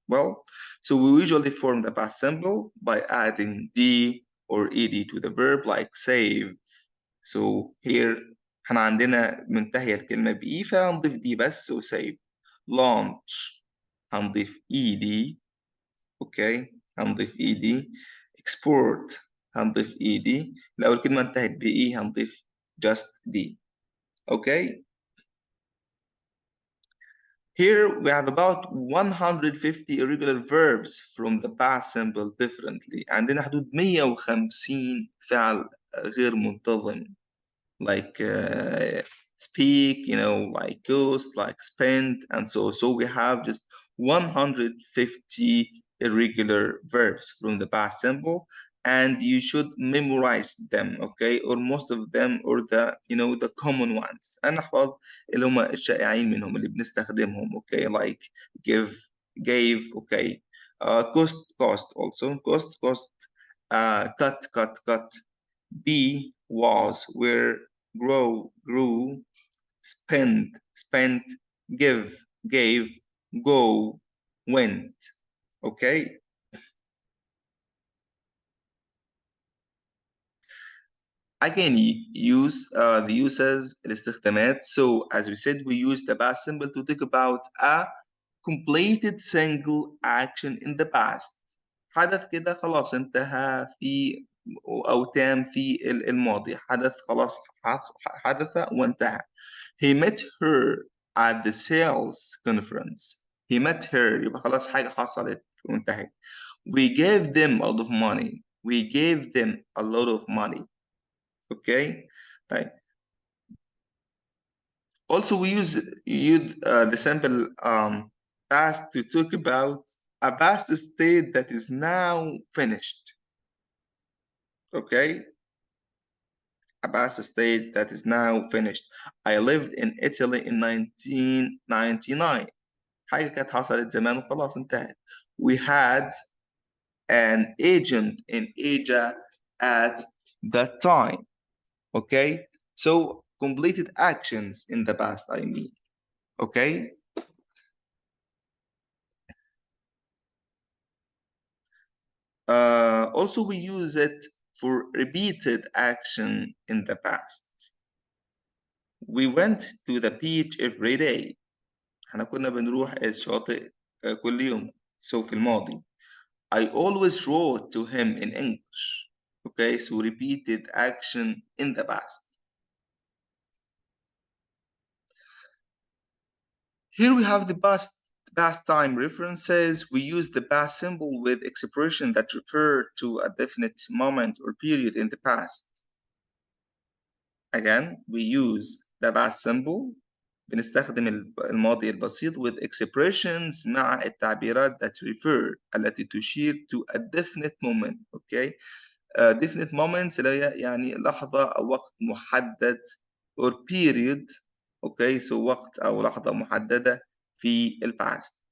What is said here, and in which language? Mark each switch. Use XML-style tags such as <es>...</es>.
<en>Well, so we usually form the past simple by adding d or ed to the verb like save.</en> <ar>So here احنا عندنا منتهية الكلمة بإي فهنضيف دي بس وسيف. launch هنضيف ed. اوكي هنضيف ed. export هنضيف ed. لو الكلمة انتهت بإي هنضيف just d.</ar> <en>okay. Here we have about 150 irregular verbs from the past simple differently.</en> <ar>عندنا حدود 150 فعل غير منتظم</ar> <en>like speak, you know, like ghost, like spend, and so we have just 150 irregular verbs from the past simple, and you should memorize them, okay, or most of them, or the you know the common ones.</en> <ar>أنا أحفظ اللي هم الشائعين منهم اللي بنستخدمهم.</ar> <en>okay, like give, gave, okay, cost also cost cut. Be, was, were, grow, grew, spent, give, gave, go, went. Okay. Again, use the uses الاستخدامات. So as we said, we use the past simple to talk about a completed single action in the past.</en> <ar>حدث كده خلاص انتهى في أو تام في الماضي. حدث خلاص حدث وانتهى.</ar> <en>He met her at the sales conference. He met her</en> <ar>يبقى خلاص حاجة حصلت وانتهت.</ar> <en>We gave them a lot of money. We gave them a lot of money. Okay. طيب. Also, we use the simple past to talk about a past state that is now finished. Okay. A past state that is now finished. I lived in Italy in 1999.</en> <ar>حاجة كانت حصلت زمان وخلاص انتهت.</ar> <en>We had an agent in Asia at that time. Okay. So completed actions in the past, I mean. Okay. Also, we use it for repeated action in the past. We went to the beach every day.</en> <ar>احنا كنا بنروح الشاطئ كل يوم. So في الماضي.</ar> <en>I always wrote to him in English. Okay, so repeated action in the past. Here we have the past time references. We use the past symbol with expression that refer to a definite moment or period in the past. Again, we use the past symbol.</en> <ar>بنستخدم الماضي البسيط</ar> <en>with expressions</en> <ar>مع التعبيرات</ar> <en>that refer</en> <ar>التي تشير</ar> <en>to a definite moment. Okay.</en> <ar>Definite moments اللي هي يعني لحظة أو وقت محدد</ar> <en>or period. Okay.</en> <ar>So وقت أو لحظة محددة في الباست.</ar>